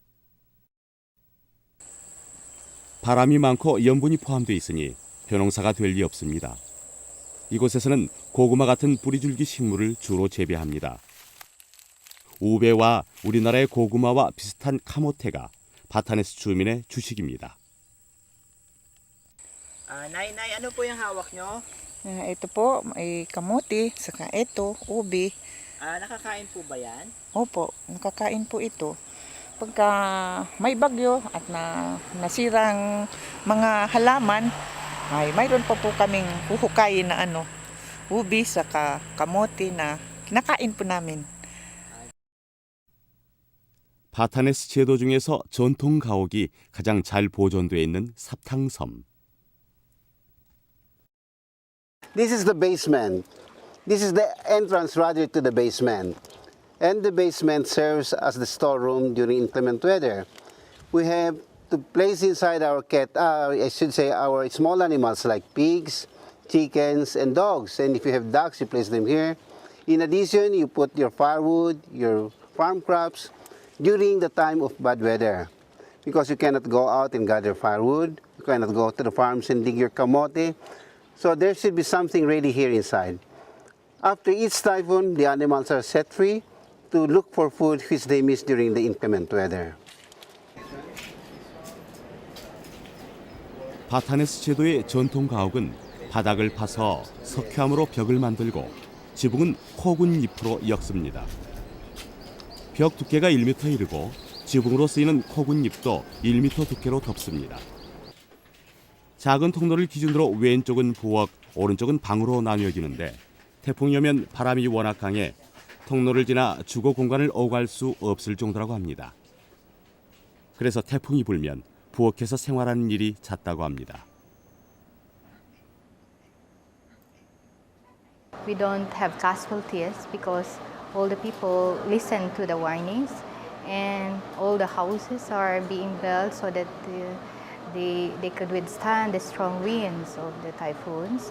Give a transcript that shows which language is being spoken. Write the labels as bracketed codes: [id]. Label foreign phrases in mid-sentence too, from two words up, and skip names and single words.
[ko] 바람이 많고 염분이 포함되어 있으니 벼농사가 될 리 없습니다. 이곳에서는 고구마 같은 뿌리줄기 식물을 주로 재배합니다. 우베와 우리나라의 고구마와 비슷한 카모테가 바타네스 주민의 주식입니다. [tl] Nay, ano po yung hawak nyo? Ito po, may kamote, saka ito, ubi. Nakakain po ba yan? Opo, nakakain po ito. Pagka may bagyo at nasirang mga halaman, ay mayroon pa po kaming huhukayin na ubi, saka kamote na kinakain po namin. [ko] 바타네스 제도 중에서 전통 가옥이 가장 잘 보존되어 있는 삽탕섬. [en] This is the basement. This is the entrance rather to the basement. And the basement serves as the storeroom during inclement weather. We have to place inside our our small animals like pigs, chickens, and dogs. And if you have ducks, you place them here. In addition, you put your firewood, your farm crops during the time of bad weather. Because you cannot go out and gather firewood, you cannot go to the farms and dig your kamote. So there should be something ready here inside. After each typhoon, the animals are set free to look for food which they miss during the inclement weather. [ko] 바타네스 제도의 전통 가옥은 바닥을 파서 석회암으로 벽을 만들고 지붕은 코군 잎으로 엮습니다. 벽 두께가 1m 이르고 지붕으로 쓰이는 코군 잎도 1m 두께로 덮습니다. 작은 통로를 기준으로 왼쪽은 부엌, 오른쪽은 방으로 나뉘어지는데 태풍이 오면 바람이 워낙 강해 통로를 지나 주거 공간을 오갈 수 없을 정도라고 합니다. 그래서 태풍이 불면 부엌에서 생활하는 일이 잦다고 합니다. [en] We don't have casualties because all the people listen to the warnings and all the houses are being built so that they could withstand the strong winds of the typhoons.